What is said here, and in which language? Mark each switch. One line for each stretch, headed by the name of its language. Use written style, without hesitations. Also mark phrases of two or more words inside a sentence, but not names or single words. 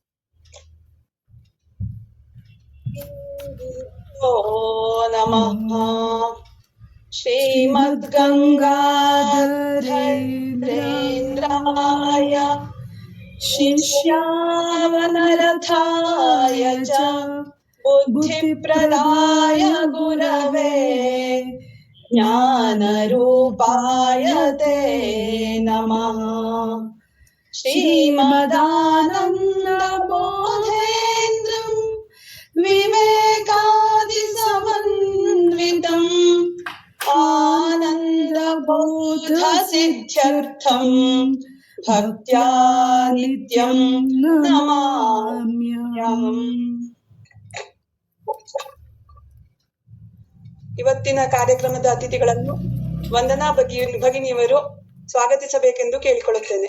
Sanskrit: ಓ ನಮಃ. ಶ್ರೀಮದ್ಗಂಗಾಧರೇಂದ್ರಾಯ ಶಿಷ್ಯಾವನರಥಾಯ ಚ ಬುದ್ಧಿಪ್ರದಾಯ ಗುರವೇ ಜ್ಞಾನರೂಪಾಯ ತೇ ನಮಃ. ಶ್ರೀಮದಾನಂದಬೋಧೇಂದ್ರಂ ವಿವೇಕಾದಿ ಸಮನ್ವಿತಂ ಆನಂದಬೋಧ ಸಿದ್ಧ್ಯರ್ಥಂ ಭಕ್ತ್ಯಾ ನಿತ್ಯಂ ನಮಾಮ್ಯಹಂ.
Kannada: ಇವತ್ತಿನ ಕಾರ್ಯಕ್ರಮದ ಅತಿಥಿಗಳನ್ನು ವಂದನಾ ಭಗಿನಿಯವರು ಸ್ವಾಗತಿಸಬೇಕೆಂದು ಕೇಳಿಕೊಳ್ಳುತ್ತೇನೆ.